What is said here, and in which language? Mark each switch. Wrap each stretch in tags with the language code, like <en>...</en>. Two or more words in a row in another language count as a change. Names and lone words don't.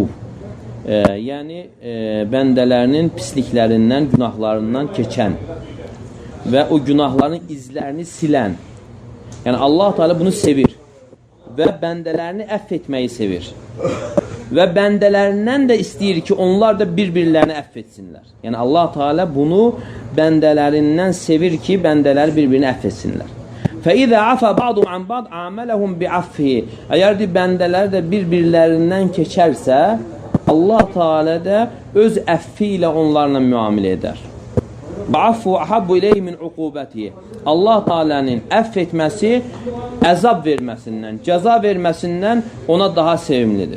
<az>Yəni, bəndələrinin pisliklərindən, günahlarından keçən və o günahların izlərini silən. Yəni, Allah Teala bunu sevir və bəndələrini əff etməyi sevir. Və bəndələrindən də istəyir ki, onlar da bir-birlərini əff etsinlər. Yəni, Allah Teala bunu bəndələrindən sevir ki, bəndələri bir-birini əff etsinlər.</az> <ar>فَإِذَا عَفَى بَعْضُمْ عَنْ بَعْضٍ عَامَلَهُمْ بِعَفِّهِ.</ar> <az>Əgər bəndələr də bir-birlərindən keçərsə, Allah Teala da öz əffi ilə onlarla müamilə edər.</az> <ar>بعفوه أحب إليه من عقوبته.</ar> <az>Allah Teala'nın əff etməsi əzab verməsindən, cəza verməsindən ona daha sevimlidir.</az>